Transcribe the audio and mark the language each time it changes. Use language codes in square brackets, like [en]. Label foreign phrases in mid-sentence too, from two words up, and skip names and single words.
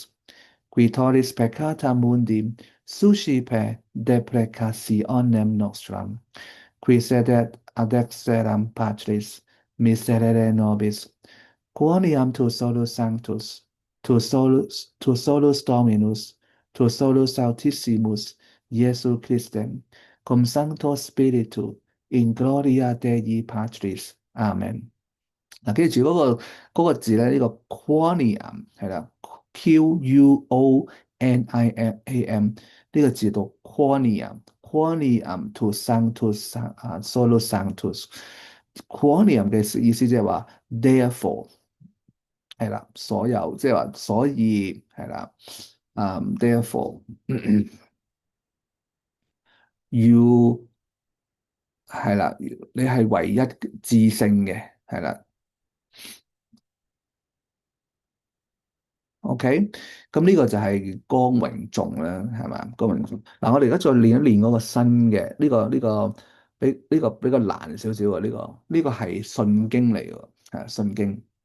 [la] qui tollis peccata mundi, suscipe deprecationem nostram, qui sedet ad exteram Patris, miserere nobis, quoniam tu solus sanctus, tu solus Dominus, tu solus Altissimus, Iesu Christem, cum Sancto Spiritu, in gloria Dei Patris. [yue] Amen。嗱，記住嗰個字咧，呢個 quoniam 係啦，Quoniam 呢個字讀 [la] quoniam to sanctus solus sanctus。 [yue] quoniam 嘅意思即係話 therefore 係啦，所有即係話所以係啦 ，therefore you 係啦，你係唯一至聖嘅係啦。OK，咁呢個就係光榮頌啦，係嘛？光榮頌。嗱，我哋而家再練一練嗰個新嘅，呢個比較難少少啊，呢個係信經嚟嘅，係信經。